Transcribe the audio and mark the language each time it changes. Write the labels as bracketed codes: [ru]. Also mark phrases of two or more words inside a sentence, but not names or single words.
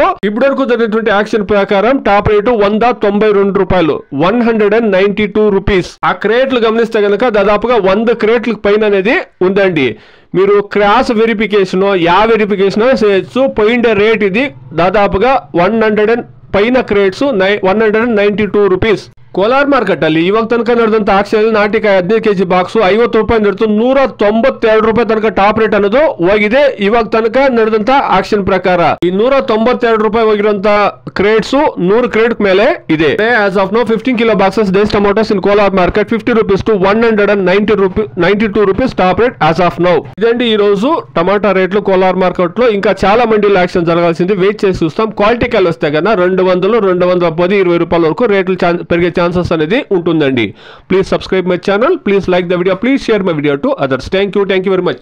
[te] ఇప్పటివరకు జరిగినటువంటి యాక్షన్ ప్రకారం [en] top rate [te] 192 రూపాయలు, 192 రూపీస్. ఆ క్రేట్లు గమనిస్తే గనక దాదాపుగా 100 క్రేట్లకు పైన అనేది ఉందండి. మీరు [en] cross verification verification [te] చేయొచ్చు. పోయిండే రేట్ ఇది దాదాపుగా 100 పైన క్రేట్స్ 192 ರೂಪೀಸ್. [kn] ಕೋಲಾರ್ ಮಾರ್ಕೆಟ್ ಅಲ್ಲಿ ಇವಾಗ ತನಕ ನಡೆದಂತ ಆಕ್ಷನ್ ನಾಟಿಕಾಯಿ 15 ಕೆಜಿ ಬಾಕ್ಸ್ 50 ರೂಪಾಯಿ ನಡೆದು 192 ರೂಪಾಯಿ ತನಕ [en] top rate [kn] ಅನ್ನೋದು ಹೋಗಿದೆ. ಇವಾಗ ತನಕ ನಡೆದಂತ ಆಕ್ಷನ್ ಪ್ರಕಾರ ಈ 192 ರೂಪಾಯಿ ಹೋಗಿರುವಂತ ಕ್ರೇಟ್ಸ್ 100 ಕ್ರೇಟ್ ಮೇಲೆ ಇದೆ. [en] as of no 15 kilo boxes these tomatoes in Kolar market 50 rupees to 192 rupees top rate as of now. [te] ఇదండి ఈ రోజు టమాటా రేట్లు కోలార్ మార్కెట్ లో. ఇంకా చాలా మండీలో యాక్షన్ జరగాల్సింది, వెయిట్ చేసి చూస్తాం. క్వాలిటీ కాయలు వస్తే కన్నా 200, 210, 20 రూపాయల వరకు రేట్లు పెరిగే ఛాన్సెస్ అనేది ఉంటుందండి. [en] please subscribe my channel, please like the video, please share my video to others. thank you very much.